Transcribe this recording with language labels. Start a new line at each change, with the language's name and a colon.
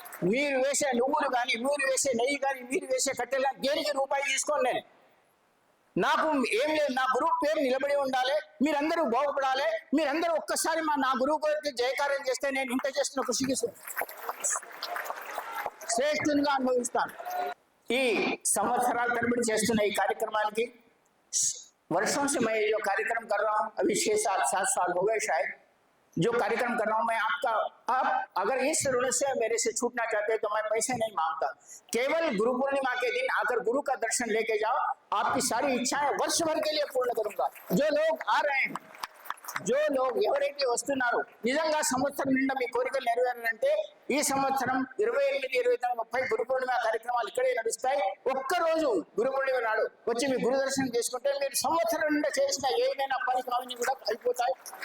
Telugu: మీరు వేసే నువ్వులు కానీ, మీరు వేసే నెయ్యి కానీ, మీరు వేసే కట్టెలు కానీ దేనికి రూపాయి తీసుకోండి. నేను నాకు ఏం లేదు, నా గురువు పేరు నిలబడి ఉండాలి, మీరందరూ బాగుపడాలి, మీరందరూ ఒక్కసారి నా గురువు గారికి జయకారం చేస్తే నేను ఇంత చేస్తున్న కృషికి శ్రేష్ఠునిగా అనుభవిస్తాను. ఈ సంవత్సరాల తరబడి చేస్తున్న ఈ కార్యక్రమానికి
Hindi: वर्षों से मैं जो कार्यक्रम कर रहा हूँ, अभी 6-7 साल हो गए शायद, जो कार्यक्रम कर रहा हूँ मैं आप अगर इस ऋण से मेरे से छूटना चाहते हैं तो मैं पैसे नहीं मांगता, केवल गुरु पूर्णिमा के दिन आकर गुरु का दर्शन लेके जाओ, आपकी सारी इच्छाएं वर्ष भर के लिए पूर्ण करूंगा. जो लोग आ रहे हैं, जो लोग
Telugu: ఎవరైతే వస్తున్నారో నిజంగా సంవత్సరం నిండా మీ కోరికలు నెరవేరాలంటే ఈ సంవత్సరం 28, 29, 30 గురు పూర్ణిమ కార్యక్రమాలు ఇక్కడే నడుస్తాయి. ఒక్కరోజు గురు పూర్ణిమ నాడు వచ్చి మీ గురు దర్శనం చేసుకుంటే మీరు సంవత్సరం నిండా చేసిన ఏదైనా పని కూడా అయిపోతాయి.